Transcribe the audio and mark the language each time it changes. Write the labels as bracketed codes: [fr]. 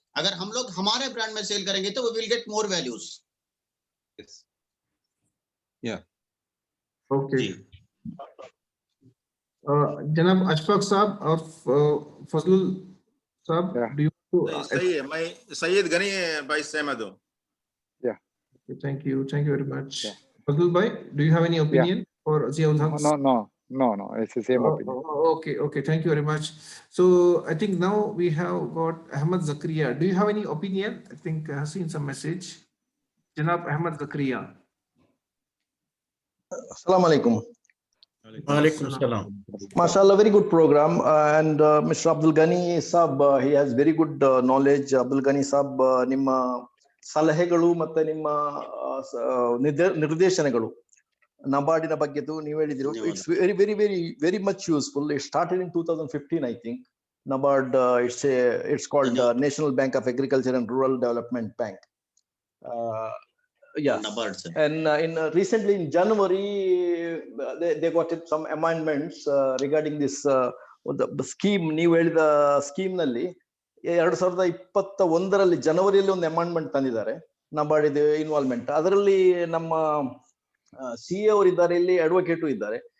[hi] अगर हम लोग हमारे ब्रांड में सेल करेंगे तो [en] We will get more values. या [hi] ओके, जनाब अशफाक साहब और फजलुल साहब, [en] do you [hi] सही है, मैं सैयद गनी भाई सहमत हूं। [en] Thank you very much. Fazlul bhai, do you have any opinion for Ziaul Haq? No, it's the same opinion. Okay, thank you very much. So I think now we have got Ahmad Zakaria. Do you have any opinion? I think I have seen some message. Janab Ahmad Zakaria. [ar] Assalamu alaikum. Walaikum salam. [en] Mashallah, very good program. And Mr. Abdul Ghani Saab, he has very good knowledge. [kn] Abdul Ghani Saab, ನಿಮ್ಮ ಸಲಹೆಗಳು ಮತ್ತೆ ನಿಮ್ಮ ನಿರ್ದೇಶನಗಳು ನಬಾರ್ಡಿನ ಬಗ್ಗೆ ನೀವು ಹೇಳಿದ್ರು, [en] It's very very very very much useful. It started in 2015, I think. NABARD, it's called National Bank of Agriculture and Rural Development Bank. Yes. NABARD, sir. And recently in January, they got some amendments regarding this the scheme. [kn] ನೀವು ಹೇಳಿದ scheme ನಲ್ಲಿ 2021 ಜನವರಿಯಲ್ಲಿ ಒಂದು amendment ತಂದಿದ್ದಾರೆ, NABARD involvement. ಅದರಲ್ಲಿ ನಮ್ಮ CA ಅವರು ಇದ್ದಾರೆ, ಇಲ್ಲಿ ಅಡ್ವೊಕೇಟು ಇದ್ದಾರೆ.